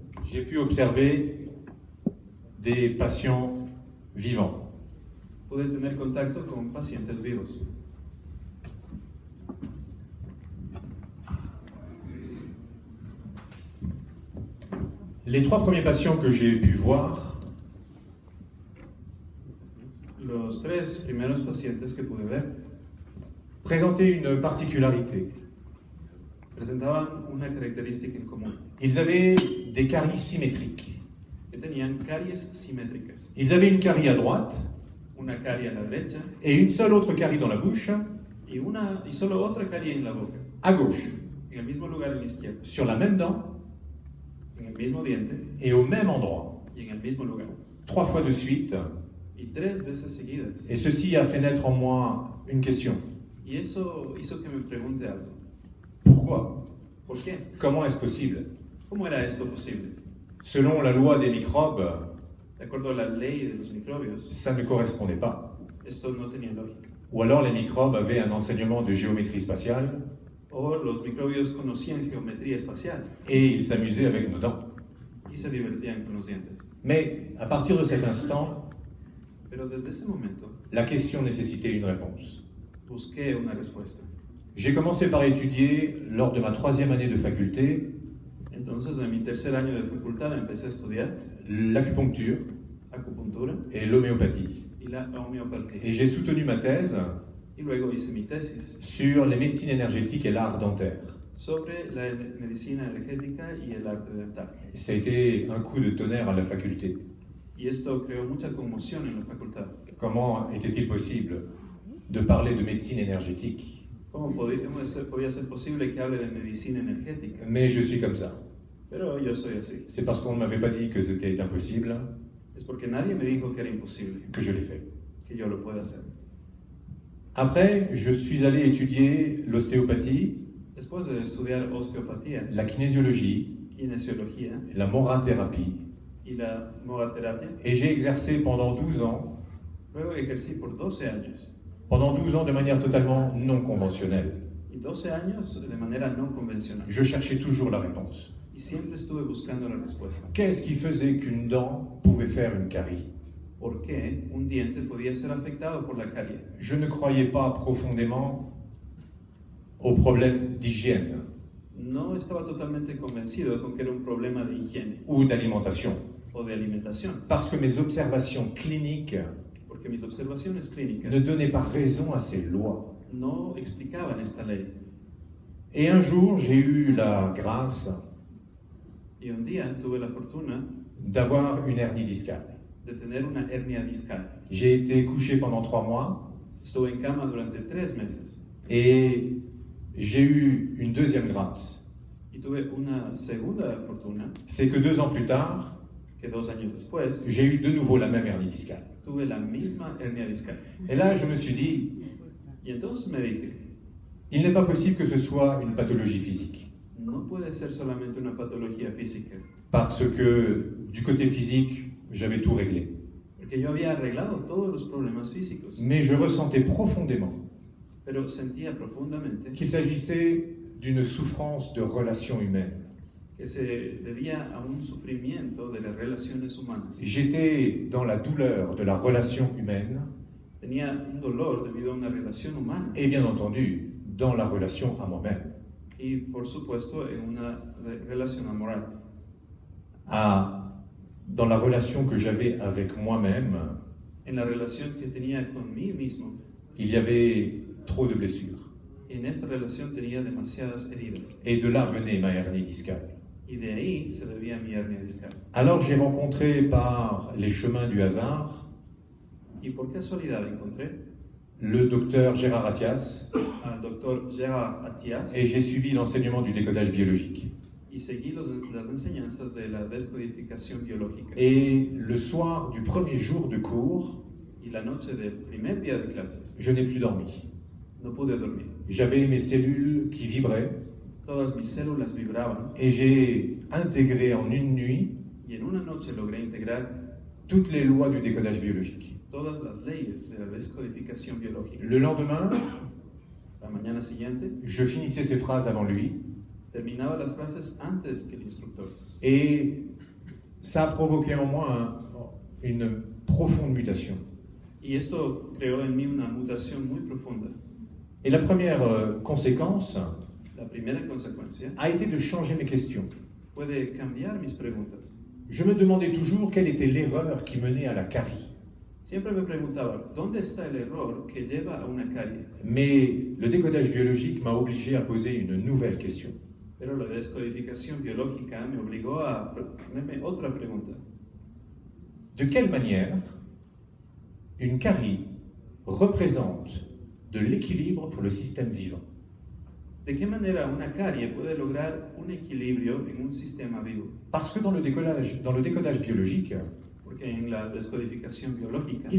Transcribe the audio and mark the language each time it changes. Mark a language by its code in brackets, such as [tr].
[fr] j'ai pu observer des patients vivants. [es] pude tener contacto con pacientes vivos. [fr] Les 3 premiers patients que j'ai pu voir [es] Los 3 primeros pacientes que pude ver [fr] présentaient une particularité. [es] presentaban una característica en común, [fr] Ils avaient des caries symétriques. [es] que tenían caries simétricas. [fr] Ils avaient une carie à droite [es] Una carie a la derecha [fr] et une seule autre carie dans la bouche [es] y solo otra carie en la boca, [fr] à gauche, [es] en el mismo lugar en la izquierda, [fr] sur la même dent [es] en el mismo diente [fr] et au même endroit, [es] y en el mismo lugar. [fr] 3 fois de suite. [es] Y 3 veces seguidas. [fr] Et ceci a fait naître en moi une question. [es] Y eso hizo que me pregunte algo. [fr] Pourquoi? [es] ¿Por qué? [fr] Comment est-ce possible? [es] ¿Cómo era esto posible? [fr] Selon la loi des microbes, [es] De acuerdo a la ley de los microbios, [fr] ça ne correspondait pas. [es] esto no tenía lógica. [fr] Ou alors les microbes avaient un enseignement de géométrie spatiale [es] O los microbios conocían geometría espacial [fr] et ils s'amusaient avec nos dents. [es] y se divertían con los dientes. [fr] Mais à partir de cet instant, [es] Pero desde ese momento [fr] la question nécessitait une réponse. [es] busqué una respuesta. [fr] J'ai commencé par étudier, lors de ma 3e année de faculté, [es] Entonces, en mi tercer año de facultad empecé a estudiar [fr] l'acupuncture [es] acupuntura [fr] et l'homéopathie. [es] y la homeopatía. [fr] Et j'ai soutenu ma thèse [es] Y luego hice mi tesis [fr] sur les médecines énergétiques et l'art dentaire. [es] sobre la medicina energética y el arte dental. [fr] Ça a été un coup de tonnerre à la faculté. [es] Y esto creó mucha conmoción en la facultad. [fr] Comment était-il possible de parler de médecine énergétique? [es] ¿Cómo podía ser posible que hable de medicina energética? [fr] Mais je suis comme ça. [es] Pero yo soy así. [fr] C'est parce qu'on ne m'avait pas dit que c'était impossible [es] Es porque nadie me dijo que era imposible, [fr] que je l'ai fait. [es] que yo lo pueda hacer. [fr] Après, je suis allé étudier l'ostéopathie, [es] Después de estudiar osteopatía, [fr] la kinésiologie, [es] kinesiología [fr] la morathérapie, [es] y la moraterapia, [fr] et j'ai exercé pendant 12 ans, [es] luego ejercí por 12 años. [fr] pendant 12 ans de manière totalement non conventionnelle. [es] Y 12 años de manera no convencional. [fr] Je cherchais toujours la réponse. [es] Y siempre estuve buscando la respuesta. [fr] Qu'est-ce qui faisait qu'une dent pouvait faire une carie? [es] ¿Por qué un diente podía ser afectado por la carie? [fr] Je ne croyais pas profondément aux problèmes d'hygiène [es] No estaba totalmente convencido con que era un problema de higiene [fr] ou d'alimentation, [es] o de alimentación, [fr] parce que mes observations cliniques [es] porque mis observaciones clínicas [fr] ne donnaient pas raison à ces lois. [es] no explicaban esta ley. [fr] Et un jour, j'ai eu la grâce [es] Y un día tuve la fortuna [fr] d'avoir une hernie discale. [es] de tener una hernia discal. [fr] J'ai été couché pendant 3 mois [es] Estuve en cama durante 3 meses [fr] et j'ai eu une deuxième grâce. [es] y tuve una segunda fortuna [fr] C'est que 2 ans plus tard, [es] que 2 años después [fr] j'ai eu de nouveau la même hernie discale. [es] tuve la misma hernia discal. [fr] Et là, je me suis dit, [es] Y entonces me dije, [fr] il n'est pas possible que ce soit une pathologie physique. [es] no puede ser solamente una patología física, [fr] Parce que du côté physique, j'avais tout réglé. [es] porque yo había arreglado todos los problemas físicos, [fr] Mais je ressentais profondément [es] pero sentía profundamente [fr] qu'il s'agissait d'une souffrance de relations humaines. [es] que se debía a un sufrimiento de las relaciones humanas. [fr] J'étais dans la douleur de la relation humaine [es] Tenía un dolor debido a una relación humana [fr] et bien entendu dans la relation à moi-même, [es] y por supuesto en una relación amoral, [fr] dans la relation que j'avais avec moi-même. [es] en la relación que tenía con mí mismo. [fr] Il y avait trop de blessures. [es] En esta relación tenía demasiadas heridas [fr] Et de là venait ma hernie discale. [es] y de ahí se debía mi hernia discal. [fr] Alors j'ai rencontré par les chemins du hasard [es] Y por casualidad encontré [fr] le docteur Gérard Attias [es] al doctor Gérard Attias [fr] et j'ai suivi l'enseignement du décodage biologique. [es] y seguí las enseñanzas de la descodificación biológica. [fr] Et le soir du premier jour de cours, [es] Y la noche del primer día de clases [fr] je n'ai plus dormi. [es] no pude dormir. [fr] J'avais mes cellules qui vibraient [es] Todas mis células vibraban [fr] et j'ai intégré en une nuit [es] y en una noche logré integrar [fr] toutes les lois du décodage biologique. [es] todas las leyes de la descodificación biológica. [fr] Le lendemain, [es] La mañana siguiente [fr] je finissais ces phrases avant lui [es] terminaba las frases antes que el instructor. [fr] et ça a provoqué en moi une profonde mutation. [es] Y esto creó en mí una mutación muy profunda. [fr] Et la première conséquence [es] La primera consecuencia [fr] a été de changer mes questions. [es] puede cambiar mis preguntas. [fr] Je me demandais toujours quelle était l'erreur qui menait à la carie. [es] Siempre me preguntaba, ¿dónde está el error que lleva a una carie? [fr] Mais le décodage biologique m'a obligé à poser une nouvelle question. [es] Pero la descodificación biológica me obligó a ponerme otra pregunta. [fr] De quelle manière une carie représente de l'équilibre pour le système vivant? [es] ¿De qué manera una carie puede lograr un equilibrio en un sistema vivo? [fr] Parce que dans le décodage biologique, [es] Porque en la descodificación biológica